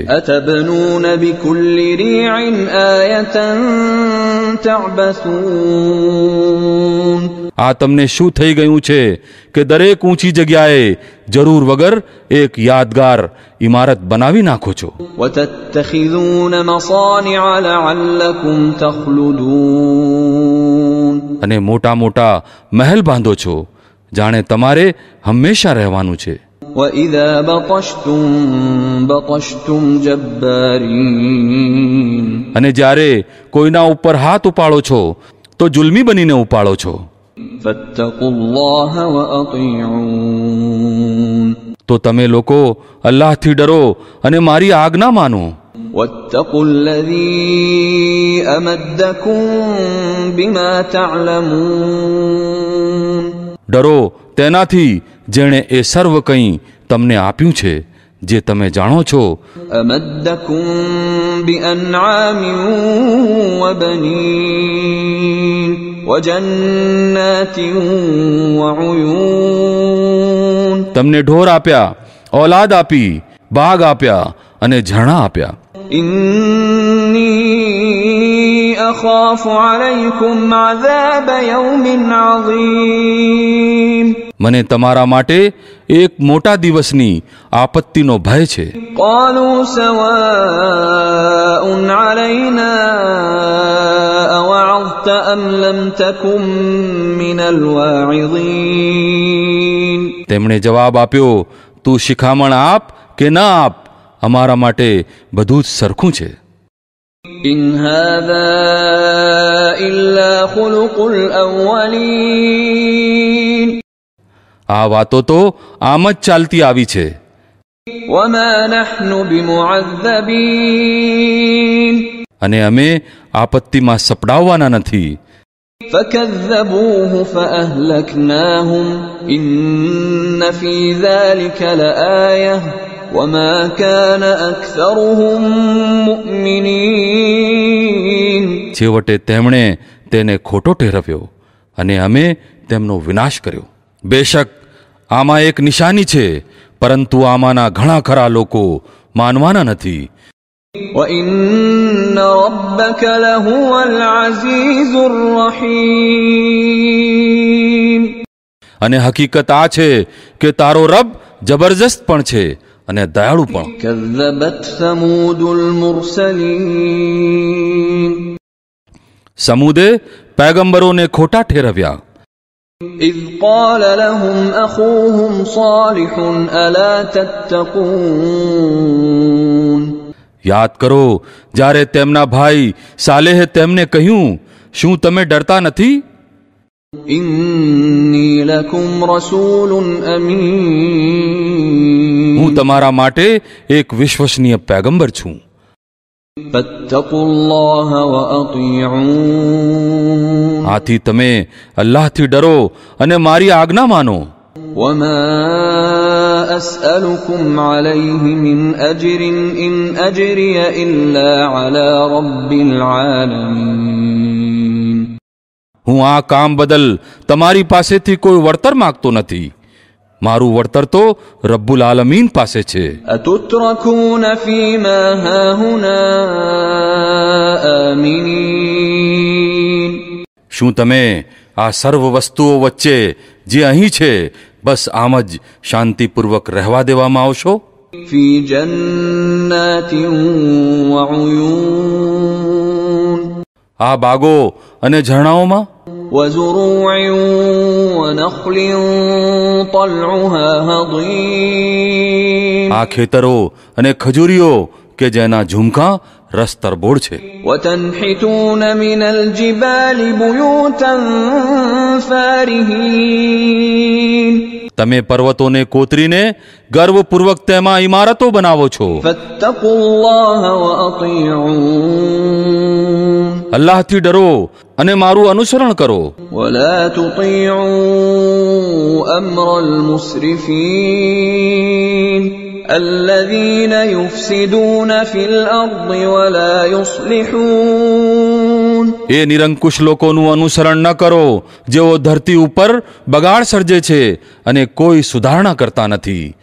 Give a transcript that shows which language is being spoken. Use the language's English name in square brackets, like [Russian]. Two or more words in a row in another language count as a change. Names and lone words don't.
[Arabic] أتبنون بكل ريع آية تعبثون. [Gujarati] આ તમને શું થઈ ગયું છે કે દરેક ઊંચી જગ્યાએ જરૂર વગર એક યાદગાર ઇમારત બનાવી નાખો છો. [Arabic] وتتخذون مصانع لعلكم تخلدون. [Gujarati] અને મોટા મોટા મહેલ બાંધો છો જાણે તમારે હંમેશા રહેવાનું છે. [Arabic] وإذا بطشتم بطشتم جبارين. [Gujarati] અને જ્યારે કોઈના ઉપર હાથ ઉપાડો છો તો જુલ્મી બનીને ઉપાડો છો. [Arabic] فاتقوا الله وأطيعون. [Gujarati] તો તમે લોકો અલ્લાહથી ડરો અને મારી આજ્ઞા માનો. [Arabic] واتقوا الذي أمدكم بما تعلمون. [Gujarati] ડરો તેનાથી જેણે એ સર્વ કંઈ તમને આપ્યું છે જે તમે જાણો છો. [Arabic] أمدكم بأنعام وبنين وجنات وعيون. [Gujarati] તમને ઢોર આપ્યા, ઔલાદ આપી, બાગ આપ્યા અને ઝરણા આપ્યા. [Arabic] إني أخاف عليكم عذاب يوم عظيم. [Gujarati] મને તમારા માટે એક મોટા દિવસની આપત્તિનો ભય છે. [Arabic] قالوا سواء علينا أوعظت أم لم تكن من الواعظين. [Gujarati] તેમણે જવાબ આપ્યો, તું શિખામણ આપ કે ના આપ, અમારા માટે બધું જ સરખું છે. [Arabic] إن هذا إلا خلق الأولين. [Gujarati] આ વાતો તો આમ જ ચાલતી આવી છે. [Arabic] وما نحن بمعذبين. [Gujarati] અને અમે આપત્તિમાં સપડાવવાના નથી. [Arabic] فكذبوه فأهلكناهم إن في ذلك لآية وما كان أكثرهم مؤمنين. [Gujarati] છેવટે તેમણે તેને ખોટો ઠેરવ્યો અને અમે તેમનો વિનાશ કર્યો. બેશક આમાં એક નિશાની છે, પરંતુ આમાંના ઘણા ખરા લોકો માનવાના નથી. [Arabic] وإن ربك لهو العزيز الرحيم. [Gujarati] અને હકીકત આ છે કે તારો રબ જબરજસ્ત પણ છે અને દયાળુ પણ. [Arabic] كذبت ثمود المرسلين. [Gujarati] સમૂદે પૈગંબરોને ખોટા ઠેરવ્યા. [Arabic] إذ قال لهم أخوهم صالح ألا تتقون. [Gujarati] યાદ કરો જ્યારે તેમના ભાઈ સાલેહે તેમને કહ્યું, શું તમે ડરતા નથી? [Arabic] إني لكم رسول أمين. [Gujarati] હું તમારા માટે એક વિશ્વસનીય પૈગંબર છું. [Arabic] فاتقوا الله وأطيعون. [Gujarati] આથી તમે અલ્લાહથી ડરો અને મારી આજ્ઞા માનો. [Arabic] وما أسألكم عليه من أجر إن أجري إلا على رب العالمين. [Gujarati] હું આ કામ બદલ તમારી પાસેથી કોઈ વળતર માંગતો નથી. મારું વળતર તો [Arabic] رب العالمين [Gujarati] પાસે છે. [Arabic] أتتركون فيما هاهنا آمنين. [Gujarati] શું તમે આ સર્વ વસ્તુઓ વચ્ચે જે અહીં છે બસ આમ જ શાંતિપૂર્વક રહેવા દેવામાં આવશો? [Arabic] في جنات وعيون. [Gujarati] આ બાગો અને ઝરણાઓમાં [Arabic] وزروع ونخل طلعها هضيم. [Gujarati] આ ખેતરો અને ખજૂરીઓ કે જેના ઝુમકા રસ તરબોળ છે. [Arabic] وتنحتون من الجبال بيوتا فارهين. [Gujarati] તમે પર્વતોને કોતરીને ગર્વપૂર્વક તેમાં ઇમારતો બનાવો છો. [Arabic] فاتقوا الله وأطيعون. [Gujarati] અલ્લાહથી ડરો અને મારું અનુસરણ કરો. [Arabic] ولا تطيعوا أمر المسرفين الذين يفسدون في الأرض ولا يصلحون. [Gujarati] એ નિરંકુશ લોકોનું અનુસરણ ન કરો જેઓ ધરતી ઉપર બગાડ સર્જે છે અને કોઈ સુધારણા કરતા નથી.